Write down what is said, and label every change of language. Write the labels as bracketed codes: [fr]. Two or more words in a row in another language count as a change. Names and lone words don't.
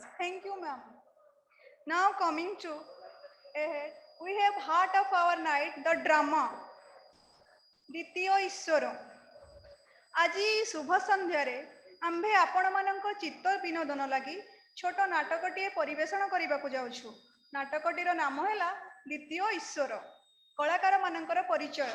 [en] Thank you, ma'am. Now coming to ahead, we have heart of our night, the drama. [or] ଦ୍ୱିତୀୟ ଈଶ୍ୱର। ଆଜି ଶୁଭ ସନ୍ଧ୍ୟାରେ ଆମ୍ଭେ ଆପଣମାନଙ୍କ ଚିତ୍ତ ବିନୋଦନ ଲାଗି ଛୋଟ ନାଟକଟିଏ ପରିବେଷଣ କରିବାକୁ ଯାଉଛୁ। ନାଟକଟିର ନାମ ହେଲା ଦ୍ୱିତୀୟ ଈଶ୍ୱର। କଳାକାରମାନଙ୍କର ପରିଚୟ।